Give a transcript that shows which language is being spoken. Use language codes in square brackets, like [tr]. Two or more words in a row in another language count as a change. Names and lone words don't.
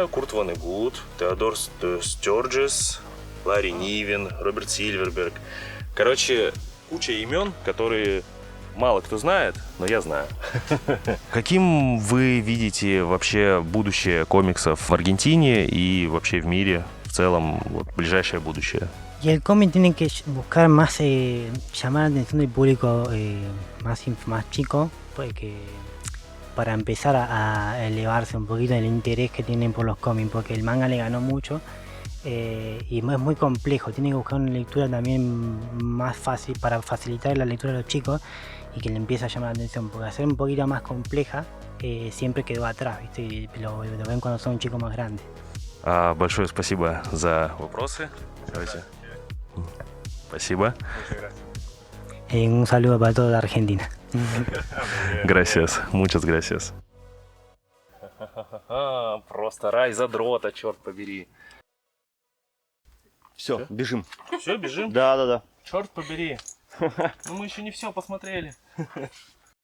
[ru] Курт Воннегут, Теодор Стёрджес, Ларри Нивен, Роберт Сильверберг. Короче, куча имен, которые мало кто знает, но я знаю. Каким вы видите вообще будущее комиксов в Аргентине и вообще в мире в целом, вот, ближайшее будущее? [es] Y el cómic tiene que buscar más llamar la atención del público más chico, porque para empezar a elevarse un poquito el interés que tienen por los cómics, porque el manga le ganó mucho y es muy complejo. Tiene que buscar una lectura también más fácil para facilitar la lectura a los chicos y que le empiece a llamar la atención, porque hacer un poquito más compleja siempre quedó atrás, ¿viste? Y lo ven cuando son un chico más grande. [ru] Большое спасибо за вопросы. Давайте. Спасибо. [es] Un saludo para toda Argentina. Gracias, muchas gracias. [ru] Просто рай задрота, черт побери. Все, бежим. Все, бежим? Да. Черт побери. Ну мы еще не все посмотрели.